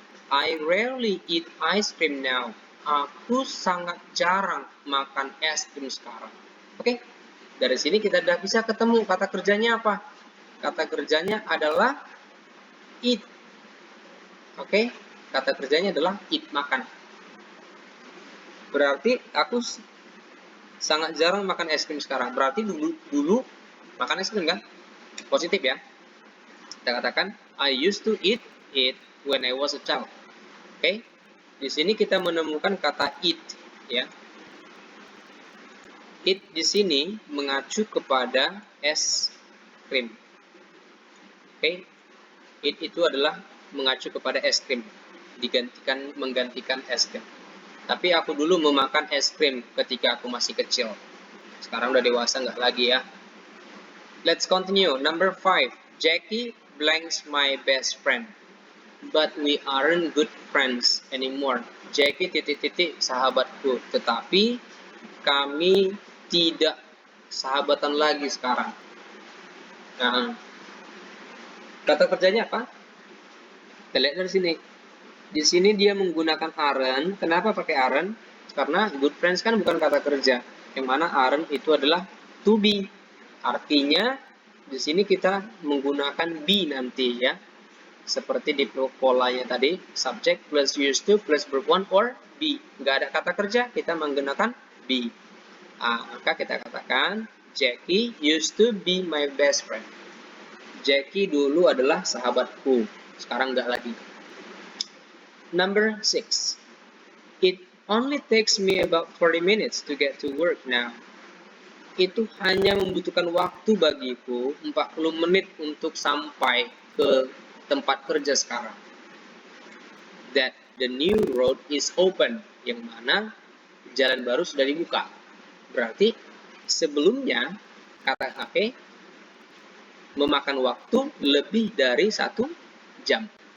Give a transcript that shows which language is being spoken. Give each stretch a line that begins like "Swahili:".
English: I rarely eat ice cream now.
Indonesian: Aku sangat jarang makan es krim sekarang. Oke? Dari sini kita sudah bisa ketemu kata kerjanya apa? Kata kerjanya adalah eat. Oke? Kata kerjanya adalah eat, makan. Berarti aku sangat jarang makan es krim sekarang. Berarti dulu makan es krim kan? Positif ya. Kita katakan
English: I used to eat it when I was a child.
Indonesian: Oke? Di sini kita menemukan kata eat ya. It di sini mengacu kepada es krim. Oke, it itu adalah mengacu kepada es krim, menggantikan es krim. Tapi aku dulu memakan es krim ketika aku masih kecil. Sekarang udah dewasa nggak lagi ya.
English: Let's continue. Number 5. Jackie blanks my best friend, but we aren't good friends anymore.
Indonesian: Jackie sahabatku, tetapi kami tidak sahabatan lagi sekarang. Nah, kata kerjanya apa? Kita lihat dari sini. Di sini dia menggunakan aren't. Kenapa pakai aren't? Karena good friends kan bukan kata kerja. Yang mana aren't itu adalah to be. Artinya di sini kita menggunakan be nanti ya. Seperti di polanya tadi, subject plus used to plus verb 1 or be. Nggak ada kata kerja, kita menggunakan be. Maka kita katakan
English: Jackie used to be my best friend.
Indonesian: Jackie dulu adalah sahabatku, sekarang nggak lagi.
English: Number 6. It only takes me about 40 minutes to get to work now.
Indonesian: Itu hanya membutuhkan waktu bagiku 40 menit untuk sampai ke tempat kerja sekarang.
English: That the new road is open,
Indonesian: yang mana jalan baru sudah dibuka. Berarti sebelumnya kata memakan waktu lebih dari 1 jam.